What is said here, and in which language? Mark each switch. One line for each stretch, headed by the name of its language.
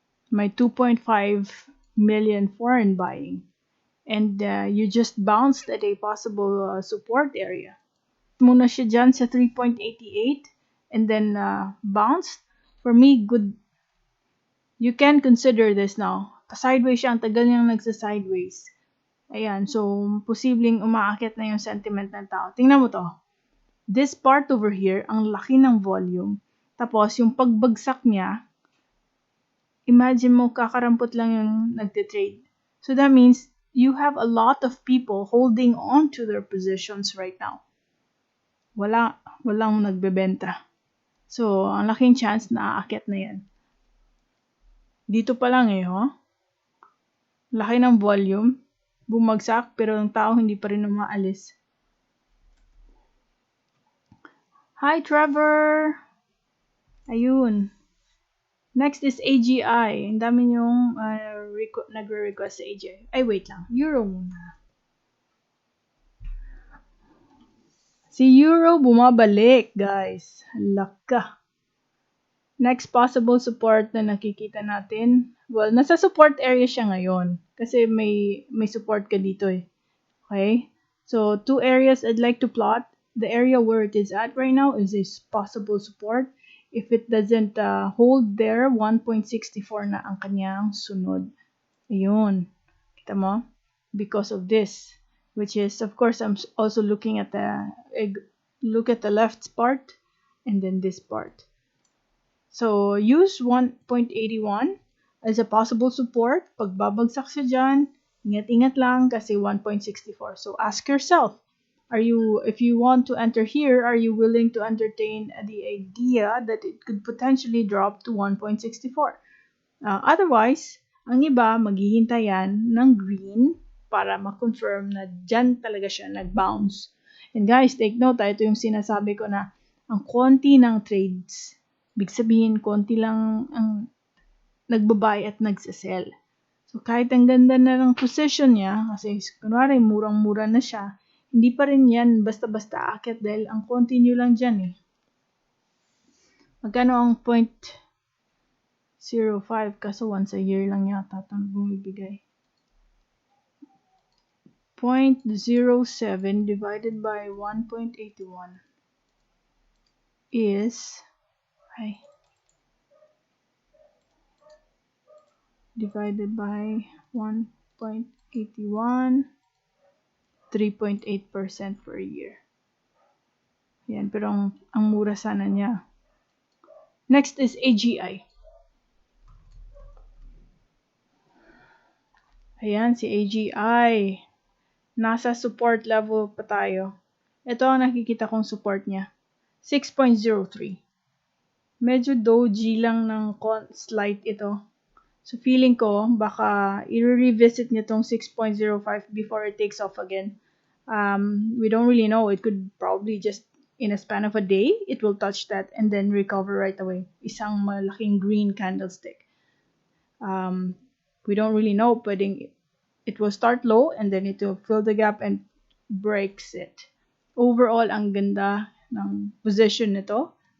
English: My 2.5 million foreign buying. And you just bounced at a possible support area.
Filipino: Muna siya dyan sa
English: 3.88 and then bounced. For me, good. You can consider this now.
Filipino: Sideways siya, ang tagal niyang nagsa-sideways. Ayan, so posibleng umaakit na yung sentiment ng tao. Tingnan mo to.
English: This part over here,
Filipino: ang laki ng volume. Tapos, yung pagbagsak niya, imagine mo, kakarampot lang yung nagtitrade.
English: So that means, you have a lot of people holding on to their positions right now.
Filipino: Walang nagbebenta. So, ang laking chance na aakyat na yan. Dito pa lang laki ng volume. Bumagsak, pero ang tao hindi pa rin umaalis.
English: Hi, Trevor! Ayun. Next is AGI.
Filipino: Ang dami yung nagre-request sa AGI. Ay, wait lang. Euro muna. Si Euro bumabalik, guys. Laka. Next possible support na nakikita natin. Well, nasa support area siya ngayon. Kasi may support ka dito Okay?
English: So, two areas I'd like to plot. The area where it is at right now is a possible support. If it doesn't hold there, 1.64
Filipino: na ang kanyang sunod.
English: Ayun. Kita mo? Because of this. Which is, of course, I'm also looking at look at the left part and then this part. So, use 1.81 as a possible support.
Filipino: Pag babagsak siya dyan, ingat-ingat lang kasi 1.64.
English: So, ask yourself, if you want to enter here, are you willing to entertain the idea that it could potentially drop to 1.64?
Filipino: Otherwise, ang iba, maghihintayan ng green para ma-confirm na dyan talaga siya nag-bounce.
English: And guys, take note,
Filipino: ito yung sinasabi ko na ang konti ng trades, big sabihin, konti lang ang nagbabuy at nagsasell. So, kahit ang ganda na ng position niya, kasi kunwari, murang-mura na siya, hindi pa rin yan basta-basta akit dahil ang continue lang dyan Magkano ang 0.05? Kaso once a year lang yata ito bumibigay.
English: 0.07 divided by 1.81 is divided by 1.81 3.8% per year.
Filipino: Yan, pero ang mura sana niya.
English: Next is AGI.
Filipino: Ayan, si AGI. Nasa support level pa tayo. Ito ang nakikita kong support niya. 6.03. Medyo doji lang ng slight ito. So, feeling ko, baka i-revisit niya tong
English: 6.05 before it takes off again. We don't really know. It could probably just, in a span of a day, it will touch that and then recover right away.
Filipino: Isang malaking green candlestick.
English: We don't really know.
Filipino: Pwedeng
English: it will start low and then it will fill the gap and breaks it.
Filipino: Overall, ang ganda ng position nito.